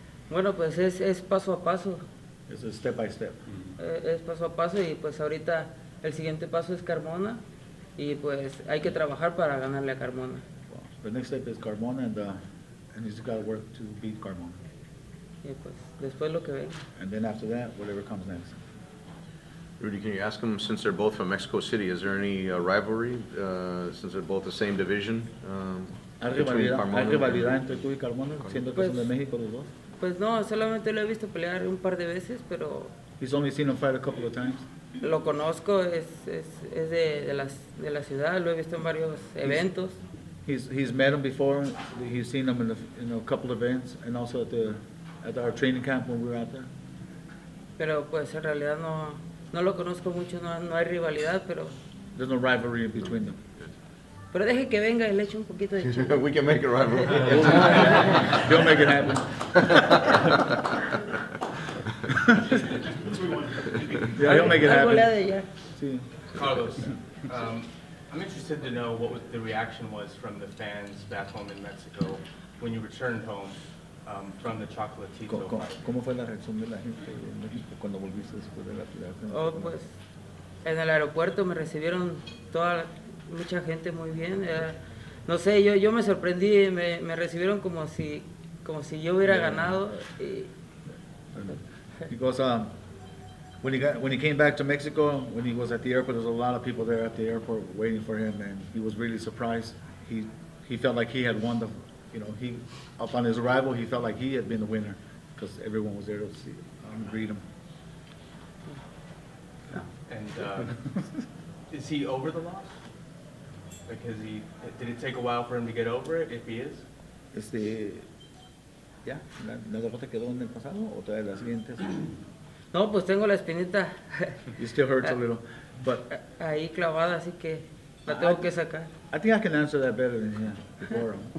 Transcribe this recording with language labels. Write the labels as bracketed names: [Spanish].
[Spanish] Bueno, pues es paso a paso, [English] Es step by step. [Spanish] es paso a paso y pues ahorita el siguiente paso es Carmona y pues hay que trabajar para ganarle a Carmona. [English] Well, the next step is Carmona, and he's got to work to beat Carmona. [Spanish] Y pues después lo que venga. [English] And then after that, whatever comes next. Rudy, can you ask them, since they're both from Mexico City, is there any rivalry, since they're both the same division? between Carmona [Spanish] hay [English] and- [Spanish] rivalidad entre tú y Carmona, siendo que son de México los dos. Pues no, solamente lo he visto pelear un par de veces, pero [English] He's only seen him fight a couple of times. [Spanish] lo conozco, es de la ciudad, lo he visto en varios eventos. [English] He's met him before. He's seen him in a couple of events, and also at our training camp when we were out there. [Spanish] Pero pues en realidad no lo conozco mucho, no hay rivalidad, pero [English] There's no rivalry between them. [Spanish] deje que venga y le eche un poquito de chivo. [English] We can make it right. He'll make it happen. Yeah, he'll make it [Spanish] Algo le ha [English] happen. [Spanish] de ya. Sí. [English] Carlos, I'm interested to know what the reaction was from the fans back home in Mexico when you returned home from the Chocolatito fight. [Spanish] ¿Cómo fue la reacción de la gente en México cuando volviste después de la pelea? Oh, pues en el aeropuerto me recibieron mucha gente muy bien. No sé, yo me sorprendí, me recibieron como si yo hubiera ganado. [English] Because when he came back to Mexico, when he was at the airport, there was a lot of people there at the airport waiting for him, and he was really surprised. He felt like he had won upon his arrival, he felt like he had been the winner because everyone was there to see greet him. And is he over the loss? Like, did it take a while for him to get over it, if he is? [Spanish] ¿Ya? ¿La derrota quedó en el pasado o todavía las siguientes? No, pues tengo la espinita [English] It still hurts a little, but [Spanish] ahí clavada, así que la tengo que sacar. [English] I think I can answer that better than him before.